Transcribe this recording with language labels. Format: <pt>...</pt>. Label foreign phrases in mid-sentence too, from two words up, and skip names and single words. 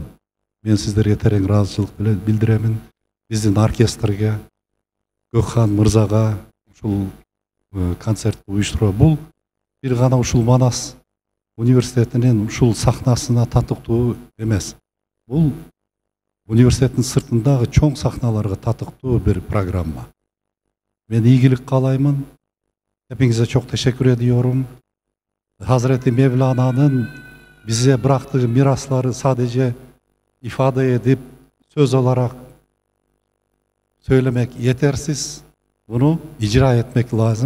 <ky>Мен сиздерге терең ыраазычылык билдиремин. Биздин оркестрге, Gökhan Мырзага ушул концертти уюштуруу бул бир гана ушул Манас университетинин ушул сахнасына татыктуу эмес. Бул университеттин сыртындагы чоң сахналарга татыктуу бир программа. Мен ийгилик каалаймын.</ky> <tr>Hepinize çok teşekkür ediyorum. Hazreti Mevlana'nın bize bıraktığı mirasları sadece ifade edip söz olarak söylemek yetersiz. Bunu icra etmek lazım.</tr>